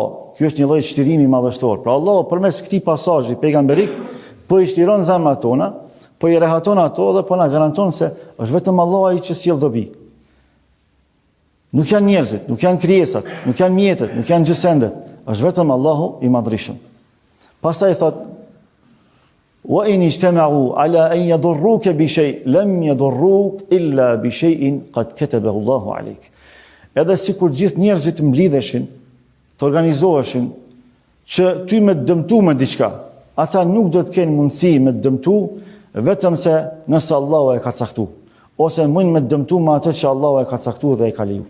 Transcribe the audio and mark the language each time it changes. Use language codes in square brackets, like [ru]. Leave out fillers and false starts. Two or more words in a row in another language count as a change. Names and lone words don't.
[sq] Ky është një lloj shtirimi madhështor. Pra Allah përmes këtij pasazhi pejgamberik po i shtiron zemrat tona, po i rehaton ato dhe po na garanton se është vetëm Allah ai që sjell dobi. Nuk janë njerëzit, nuk janë krijesat, nuk janë mjetet, nuk janë gjësendet, është vetëm Allahu i madhrishëm. Pastaj thot: [ar] "وإن اجتمعوا على أن يضروك بشيء لم يضروك إلا بشيء قد كتبه الله عليك." [sq] Edhe sikur gjithë njerëzit mblidheshin, të organizoheshin që ty me të dëmtu me diçka, ata nuk do të kenë mundësi me të dëmtu vetëm se nëse Allahu e ka caktuar, ose mund me të dëmtu me atë që Allahu e ka caktuar dhe e ka lejuar.